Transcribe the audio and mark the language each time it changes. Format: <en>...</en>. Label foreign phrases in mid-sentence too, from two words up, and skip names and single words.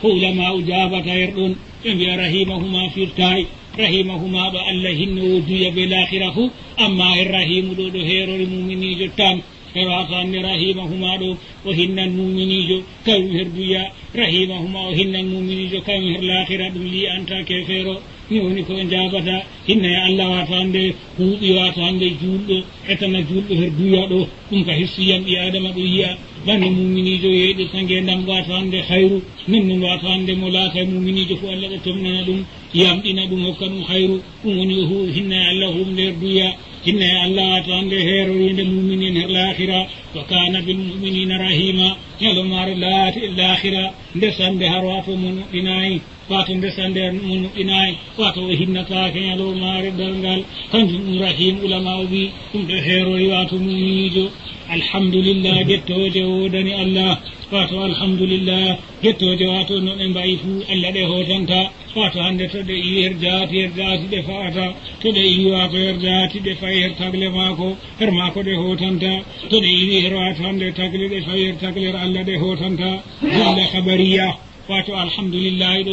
<ff>ulama u jabata her ɗon ɓe mbiya rahimahuma firtayi rahimahuma ɗo Allah hinno duya be lahira fu amma en rahimu ɗo ɗo herori muminijo tan hewato hande rahimahuma ɗo o hinnan muminijo kañum her duya rahimahuma o hinnan muminijo kañum her lahira ɗum li anta kefero ni woni ko jabata hinna e Allah wato hande huuɓi wato hande julɗo etana julɗo her duya ɗo ɗum ka hissiyam ɓi adama ɗo yiya bande muminijo yeeɗi sangue ndam wato hande hayru nin ɗum wato hande mo laata muminijo fo Allah ɗo tomnana ɗum yamɗina ɗum hokka ɗum hayru ɗum woni hinna e Allah humde her duya hinna e Allah wato hande herorinde muminin her lahira</ff> <ar>وكان بالمؤمنين رحيما</ar> <ff>ñalomare laati e lahira ndesande har wato mo nuɗɗinayi wato ndesande mo nuɗɗinayi wato o hinnatake ñalomare dalngal kanjum ɗum rahim ulama o wi ɗum ɗo herori wato muminijo alhamdulillah gettoje wodani Allah wato alhamdulillah gettoje wato no ɓe mbayi fu Allah ɗe hotanta wato hande to ɗe iwi her jaati ɗe fa'ata to ɗe iwi wato her jaati ɗe fayi her tagle mako her mako ɗe hotanta to ɗe iwi her wato hande tagle ɗe fayi her tagle her Allah ɗe hotanta</ff> <ar>جملة خبرية</ar> <ff>wato alhamdulillah ɗo</ff>